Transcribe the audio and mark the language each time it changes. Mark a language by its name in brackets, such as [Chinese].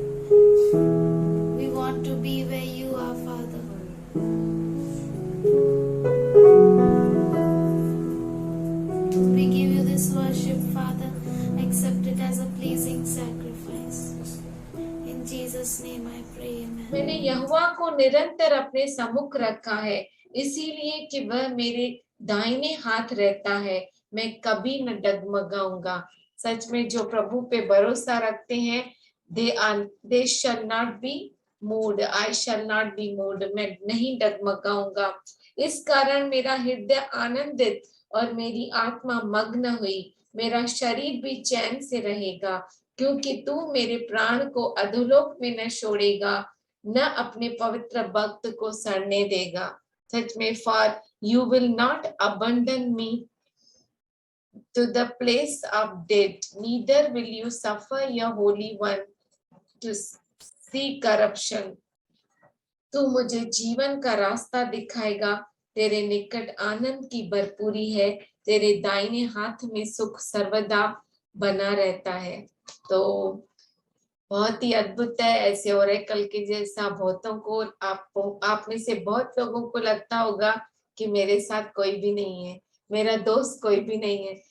[English] We want to be where you are, Father. We give you this worship, Father. Accept it as a pleasing sacrifice. In Jesus' name I pray, amen. [Hindi] मैंने यहोवा को निरंतर अपने सम्मुख रखा है, इसीलिए कि वह मेरे दाहिने हाथ रहता है, मैं कभी न डगमगाऊंगा। सच में जो प्रभु पे भरोसा रखते हैं, [English] they shall not be moved. I shall not be moved. [Hindi] मैं नहीं डगमगाऊंगा। इस कारण मेरा हृदय आनंदित और मेरी आत्मा मग्न हुई। मेरा शरीर भी चैन से रहेगा, क्योंकि तू मेरे प्राण को अधोलोक में न छोड़ेगा, न अपने पवित्र भक्त को सड़ने देगा। सच में, [English] for you will not abandon me to the place of death, neither will you suffer your holy one to see corruption. [Hindi] तू मुझे जीवन का रास्ता दिखाएगा, तेरे निकट आनंद की भरपूरी है, तेरे दाहिने हाथ में सुख सर्वदा बना रहता है। तो बहुत ही अद्भुत है, ऐसे ओरेकल के जैसा बहुतों को आप में से बहुत लोगों को लगता होगा कि मेरे साथ कोई भी नहीं है, मेरा दोस्त कोई भी नहीं है।